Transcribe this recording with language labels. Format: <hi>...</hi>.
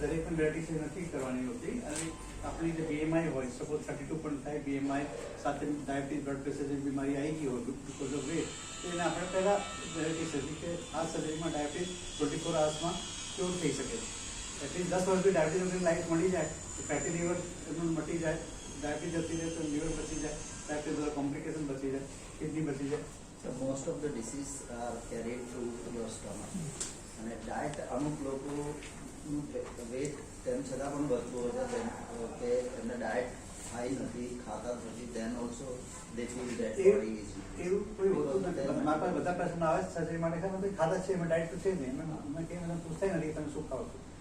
<gu>દરેક પણ બેરેટિક સર્જરી નથી કરવાની હોતી. અને આપણી જે BMI હોય, સપોઝ 32 પણ થાય, BMI સાથે ડાયાબિટીસ, બ્લડ પ્રેશર જેવી બીમારી આવી ગઈ હોય બીકોઝ ઓફ વેટ, તો એને આપણે પહેલા બેરેટિક સર્જરી કે આ સર્જરીમાં ડાયાબિટીસ 24 અવર્સમાં ક્યોર થઈ શકે છે. એટલીસ્ટ 10 વર્ષ બી ડાયાબિટીસ લાઈફ મળી જાય તો ફેટી લીવર એનું મટી જાય, ડાયાબિટીસ જતી રહે તો લીવર બચી જાય, ડાયાબિટીસ બધા કોમ્પ્લિકેશન બચી જાય, કિડની બચી જાય.</gu> <en>So most of the disease are carried through your stomach.</en> <gu>અને ડાયટ અમુક લોકોનું વેટ તેમ છતાં પણ વધતું હોય છે કે એમને ડાયટ ખાઈ નથી, ખાતા નથી,</gu> <en>then also they feel that body is</en> <gu>એવું કોઈ હોતું નથી. મારા પાસે બધા પેશન્ટ આવે છે સર્જરી માટે, ખાધા છે એમાં ડાયટ તો છે જ નહીં, અમે કંઈ મને પૂછતા નથી તમે શું ખાવ છો.</gu>